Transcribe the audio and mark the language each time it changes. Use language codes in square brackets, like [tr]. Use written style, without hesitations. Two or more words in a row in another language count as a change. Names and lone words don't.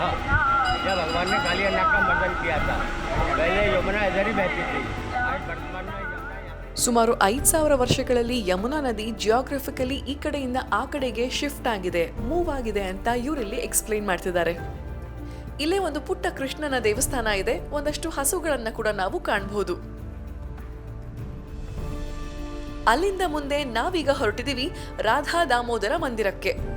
[hi] जब भगवान ने कालिया नाग का मर्दन किया था, पहले यमुना इधर ही बहती थी. आज वर्तमान में [kn] ಸುಮಾರು 5,000 ವರ್ಷಗಳಲ್ಲಿ ಯಮುನಾ ನದಿ ಜಿಯೋಗ್ರಫಿಕಲಿ ಈ ಕಡೆಯಿಂದ ಆ ಕಡೆಗೆ ಶಿಫ್ಟ್ ಆಗಿದೆ, ಮೂವ್ ಆಗಿದೆ ಅಂತ ಇವರಲ್ಲಿ ಎಕ್ಸ್ಪ್ಲೈನ್ ಮಾಡ್ತಿದ್ದಾರೆ. ಇಲ್ಲೇ ಒಂದು ಪುಟ್ಟ ಕೃಷ್ಣನ ದೇವಸ್ಥಾನ ಇದೆ. ಒಂದಷ್ಟು ಹಸುಗಳನ್ನ ಕೂಡ ನಾವು ಕಾಣಬಹುದು. ಅಲ್ಲಿಂದ ಮುಂದೆ ನಾವೀಗ ಹೊರಟಿದೀವಿ ರಾಧಾ ದಾಮೋದರ ಮಂದಿರಕ್ಕೆ.